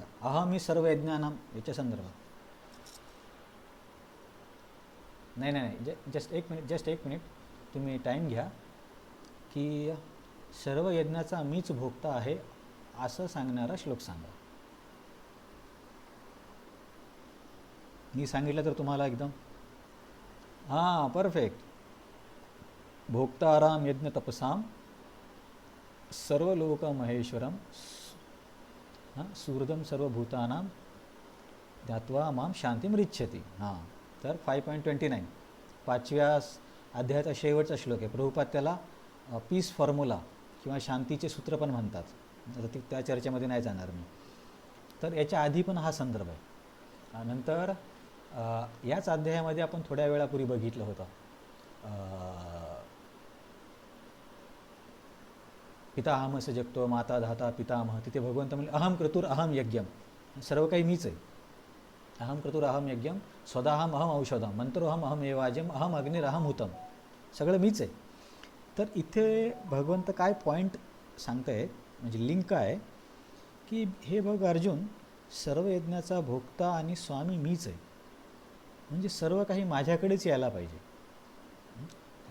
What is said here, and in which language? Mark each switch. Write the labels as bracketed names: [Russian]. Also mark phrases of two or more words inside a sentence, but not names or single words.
[Sanskrit] अहम ही सर्व यज्ञानाम [Marathi] याच्या संदर्भात. नाही नाही नाही, जस्ट एक मिनिट तुम्ही टाईम घ्या. की सर्व यज्ञाचा मीच भोक्ता आहे असं सांगणारा श्लोक सांगा. मी सांगितलं तर तुम्हाला एकदम हां परफेक्ट. [Sanskrit] भोक्ताराम यज्ञ तपसाम सर्व लोक महेश्वरम सुहृदम सर्वभूतानां ध्यात्वा माम शांतीम रिच्छति. [Marathi] हां, तर 5.29 5व्या अध्यायाचा शेवटचा श्लोक आहे. प्रभुपाद त्याला [English] peace formula [Marathi] किंवा शांतीचे सूत्र पण म्हणतात. आता त्या चर्चेमध्ये नाही जाणार मी. तर याच्या आधी पण हा संदर्भ आहे. नंतर याच अध्यायामध्ये आपण थोड्या वेळापूर्वी बघितलं होतं, [Sanskrit] पिताहमस जगतो माता धाता पितामह. [Marathi] तिथे भगवंत म्हणजे [Sanskrit] अहम क्रतुर अहम यज्ञम, [Marathi] सर्व काही मीच आहे. [Sanskrit] अहम क्रतुर अहम यज्ञम स्वदाहम अहम औषधम मंत्रोहम अहम एवाजम अहम अग्निर अहम हुतम. [Marathi] सगळं मीच आहे. तर इथे भगवंत काय पॉईंट सांगतायत, म्हणजे लिंक आहे की हे बघ अर्जुन, सर्व यज्ञाचा भोक्ता आणि स्वामी मीच आहे. म्हणजे सर्व काही माझ्याकडेच यायला पाहिजे.